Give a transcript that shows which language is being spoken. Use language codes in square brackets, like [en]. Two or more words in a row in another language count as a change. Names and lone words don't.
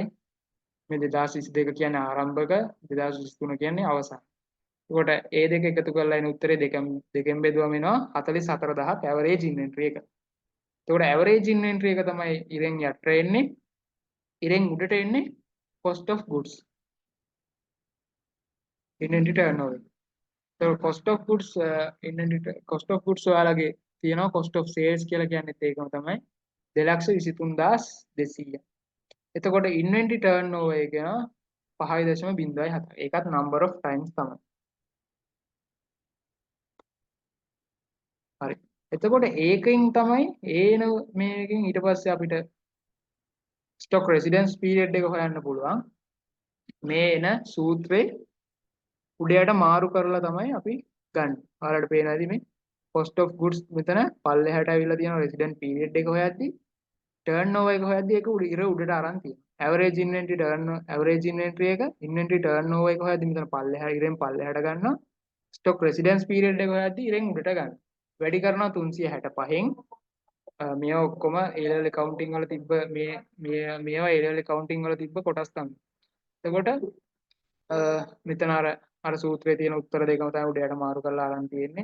[si] මේ 2022 කියන්නේ ආරම්භක 2023 කියන්නේ අවසාන. එතකොට ඒ දෙක එකතු කරලා එන උත්තරේ දෙකෙන් බෙදුවම එනවා 44000ක් [en] average inventory [si] එක. එතකොට [en] average inventory [si] එක තමයි ඉරෙන් යට එන්නේ. ඉරෙන් උඩට එන්නේ [en] cost of goods. inventory turnover. එතකොට cost of goods inventory cost of goods [si] ඔයාලගේ තියෙනවා [en] cost of sales [si] කියලා කියන්නේත් ඒකම තමයි [en] 223200. [si] එතකොට [en] inventory turnover [si] එක කියනවා 5.07. ඒකත් [en] number of times [si] තමයි. හරි. එතකොට ඒකෙන් තමයි ඒන මේකෙන් ඊට පස්සේ අපිට [en] stock residence period [si] එක හොයන්න පුළුවන්. මේ එන සූත්‍රේ උඩයට මාරු කරලා තමයි අපි ගන්න. ඔයාලට පේනවා ඇති මේ [en] cost of goods [si] මෙතන පල්ලෙහාට ඇවිල්ලා තියෙනවා [en] resident period [si] එක හොයද්දි turnover එක හොයද්දි ඒක ඉර උඩට අරන් තියෙනවා. [en] average inventory [si] එක [en] inventory turnover [si] එක හොයද්දි මෙතන පල්ලෙහා ඉරෙන් පල්ලෙහාට ගන්නවා. [en] stock residence period [si] එක හොයද්දි ඉරෙන් උඩට ගන්නවා. වැඩි කරනවා 365න් මේවා ඔක්කොම [en] A level accounting [si] වල තිබ්බ මේවා [en] A level accounting [si] වල තිබ්බ කොටස් තමයි. එතකොට මෙතන අර සූත්‍රයේ තියෙන උත්තර දෙකම තමයි උඩයට මාරු කරලා අරන් තියෙන්නේ.